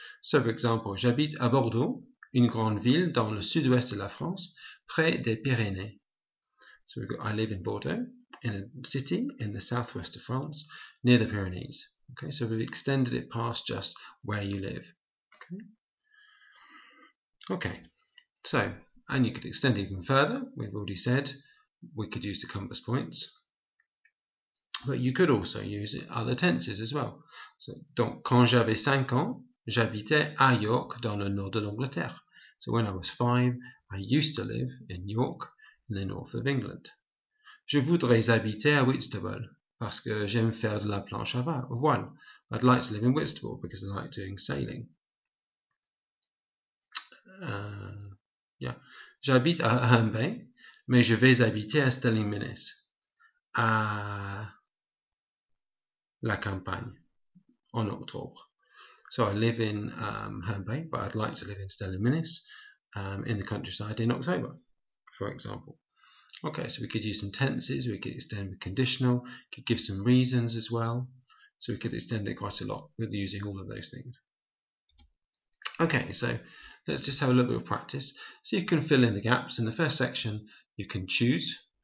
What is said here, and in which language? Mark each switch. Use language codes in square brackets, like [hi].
[en] So for example, [fr] j'habite à Bordeaux, une grande ville dans le sud-ouest de la France, près des Pyrénées. [en] So we've got I live in Bordeaux, in a city in the southwest of France, near the Pyrenees. Okay, so we've extended it past just where you live. Okay, so, and you could extend it even further. We've already said we could use the compass points, but you could also use other tenses as well. [fr] So, donc, quand j'avais 5 ans, j'habitais à York dans le nord de l'Angleterre. [en] So when I was 5, I used to live in York in the north of England. [fr] Je voudrais habiter à Whitstable parce que j'aime faire de la planche à voile. [en] I'd like to live in Whitstable because I like doing sailing. [fr] J'habite à Humber, mais je vais habiter à Stalling-Minnes, à la campagne, en octobre. [en] So I live in Humber, but I'd like to live in Stalling-Minnes in the countryside in October, for example. Okay, so we could use some tenses, we could extend with conditional, could give some reasons as well. So we could extend it quite a lot with using all of those things. Okay, so let's just have a little bit of practice. So you can fill in the gaps. In the first section, you can choose